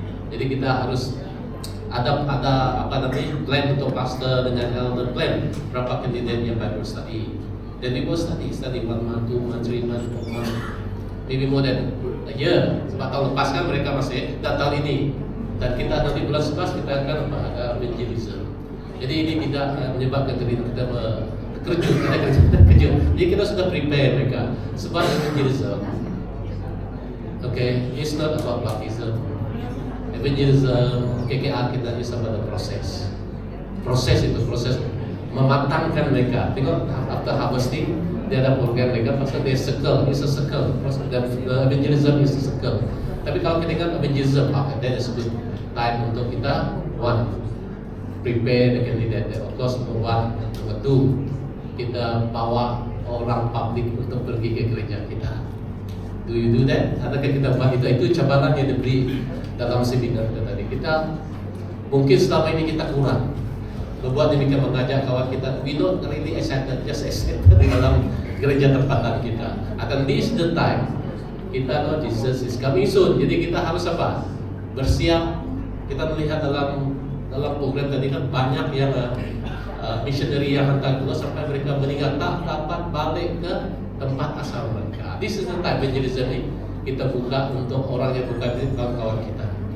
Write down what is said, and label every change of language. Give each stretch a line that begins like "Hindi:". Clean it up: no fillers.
Malay: Jadi kita harus ada plan untuk pastor dengan elder plan berapa kandidat yang
English: Bible study. Dan Bible study 1 month, 2 month, 3 month, 4 month. maybe more than a year.
Malay: Sebab tahun lepas kan mereka masih, dan tahun ini. Dan kita nanti bulan 11 kita akan ada evangelism. Jadi ini tidak menyebabkan diri kita terkejut. Jadi kita sudah prepare mereka.
English: Sebab evangelism, okay, it's not about baptism.
Malay: Evangelism, KKR kita
English: is about the process.
Malay: Proses itu, proses mematangkan mereka. Tengok
English: after harvesting,
Malay: dia ada program mereka, pasal dia circle,
English: it's a circle. The evangelism is a circle.
Malay: Tapi kalau kita ingat
English: evangelism, that is good time
Malay: untuk kita,
English: one, prepare the candidate. Of course, number one, number two,
Malay: kita bawa orang publik untuk pergi ke gereja kita.
English: Do you do that?
Malay: Adakah kita buat itu? Itu cabaran yang diberi dalam seminar kita tadi. Kita mungkin selama ini kita kurang berbuat demikian, mengajak kawan kita.
English: We not really excited, just excited
Malay: di dalam gereja tempatan kita.
English: Akan this the time kita know Jesus is coming soon.
Malay: Jadi kita harus apa? Bersiap. Kita melihat dalam program tadi kan banyak yang missionary yang hantar keluar sampai mereka meninggal tak dapat balik ke tempat asal mereka.
English: This is the time
Malay: evangelism ini kita buka untuk orang yang bukan kawan-kawan kita.